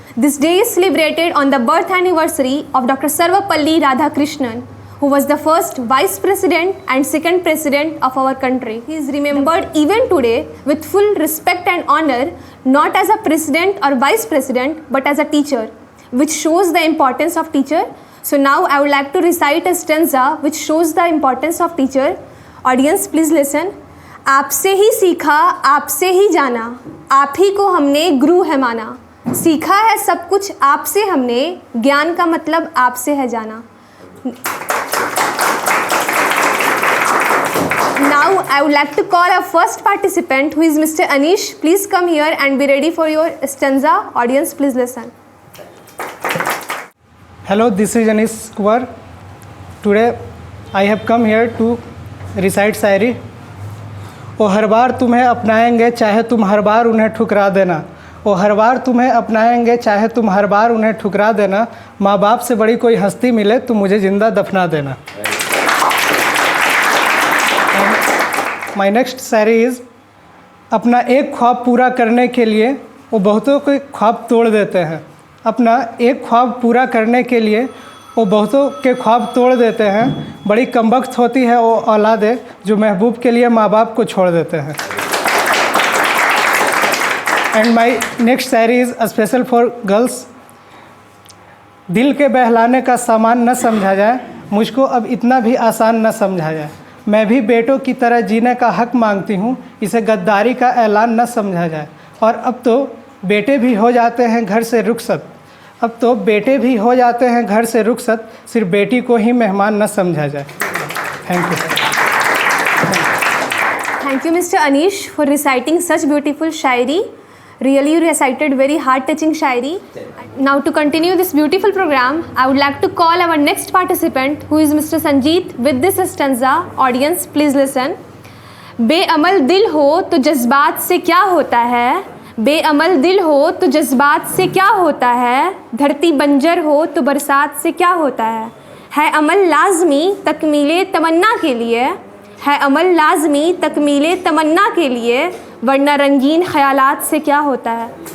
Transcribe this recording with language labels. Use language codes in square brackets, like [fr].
[en] This day is celebrated on the birth anniversary of Dr. Sarvapalli Radhakrishnan, who was the first Vice President and second President of our country. He is remembered even today with full respect and honor, not as a President or Vice President but as a teacher, which shows the importance of teacher. So now I would like to recite a stanza which shows the importance of teacher. Audience, please listen. [hi] आपसे ही सीखा आपसे ही जाना, आप ही को हमने गुरु है माना, सीखा है सब कुछ आपसे हमने, ज्ञान का मतलब आपसे है जाना। [en] Now I would like to call our first participant who is Mr. Anish. Please come here and be ready for your stanza. Audience, please listen. Hello, this is Anish Kumar. Today I have come here to recite shayari. [hi] वो हर बार तुम्हें अपनाएंगे चाहे तुम हर बार उन्हें ठुकरा देना, वो हर बार तुम्हें अपनाएंगे चाहे तुम हर बार उन्हें ठुकरा देना, माँ बाप से बड़ी कोई हस्ती मिले तो मुझे ज़िंदा दफना देना। [en] my next shayari is, [hi] अपना एक ख्वाब पूरा करने के लिए वो बहुतों के ख्वाब तोड़ देते हैं, अपना एक ख्वाब पूरा करने के लिए वो बहुतों के ख्वाब तोड़ देते हैं, बड़ी कमबख्त होती है वो औलादे जो महबूब के लिए माँ बाप को छोड़ देते हैं। [en] And my next shayari is special for girls. [hi] दिल के बहलाने का सामान न समझा जाए, मुझको अब इतना भी आसान न समझा जाए, मैं भी बेटों की तरह जीने का हक मांगती हूँ, इसे गद्दारी का ऐलान न समझा जाए। और अब तो बेटे भी हो जाते हैं घर से रुखसत, अब तो बेटे भी हो जाते हैं घर से रुखसत, सिर्फ बेटी को ही मेहमान न समझा जाए। [en] Thank you. Thank you, Mr. Anish, for reciting such beautiful shairi. Really, you recited very heart-touching shairi. Now, to continue this beautiful program, I would like to call our next participant, who is Mr. Sanjeet, with this stanza. Audience, please listen. [hi] बेअमल दिल हो तो जज्बात से क्या होता है, बेअमल दिल हो तो जज्बात से क्या होता है, धरती बंजर हो तो बरसात से क्या होता है अमल लाजमी तकमीले तमन्ना के लिए, है अमल लाजमी तकमीले तमन्ना के लिए, वरना रंगीन ख्यालात से क्या होता है।